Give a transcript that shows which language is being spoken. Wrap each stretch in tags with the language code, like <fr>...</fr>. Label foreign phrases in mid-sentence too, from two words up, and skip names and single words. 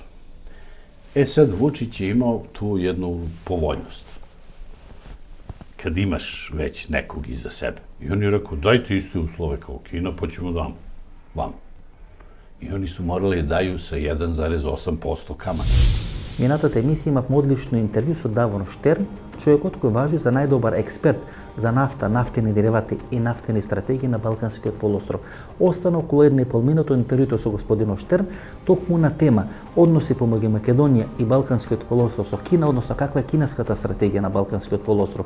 <sr>E sad, Vučić je imao tu jednu povoljnost. Kad imaš već nekog iza sebe. I on je rekao, dajte iste uslove kao Kina, pa ćemo da vam. I oni su morali da daju sa 1,8% kamata.</sr> <mk>Минатата емисија имавме одлично интервју со Давон Штерн, човекот кој важи за најдобар експерт за нафта, нафтени деривати и нафтени стратегии на Балканскиот полуостров. Остана околу 1,5 минута интервјуто со господинот Штерн, токму на тема односи помеѓу Македонија и Балканскиот полуостров со Кина, односно каква е кинеската стратегија на Балканскиот полуостров.</mk>